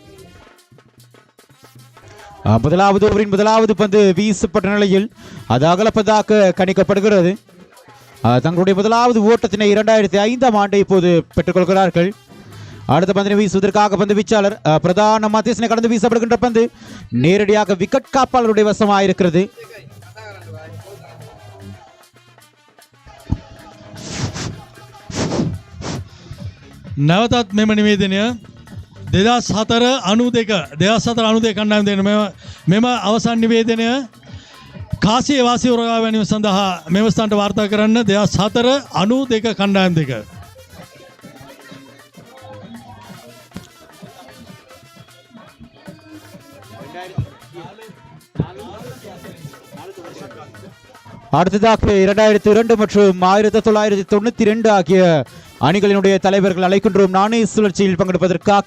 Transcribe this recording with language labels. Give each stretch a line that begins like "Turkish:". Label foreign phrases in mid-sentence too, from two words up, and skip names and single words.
Tamil: முதலாவது ஓவரின் முதலாவது பந்து வீசப்பட்ட நிலையில் அது அகலப்பதாக கணிக்கப்படுகிறது. தங்களுடைய முதலாவது ஓட்டத்தினை 2005ஆம் ஆண்டு இப்போது பெற்றுக்கொள்கிறார்கள். அடுத்த பந்தினை வீசுவதற்காக பந்து வீச்சாளர் பிரதான மத்தியஸ்தனை கடந்து வீசப்படுகின்ற பந்து நேரடியாக விக்கெட் காப்பாளருடைய வசமாயிருக்கிறது.
Sinhala: නැවතත් මෙම නිවේදනය 2004-92 කණ්ඩායම දෙන මෙම අවසන් නිවේදනය කාසිය වාසී උරගා ගැනීම සඳහා මෙම ස්ථානට වාර්තා කරන්න 2004-92 කණ්ඩායම් දෙක.
Tamil: அடுத்ததாக 2002 மற்றும் 1992 ஆகிய அணிகளினுடைய தலைவர்கள் அழைக்கின்றோம் நாணய சுழற்சியில் பங்கெடுப்பதற்காக.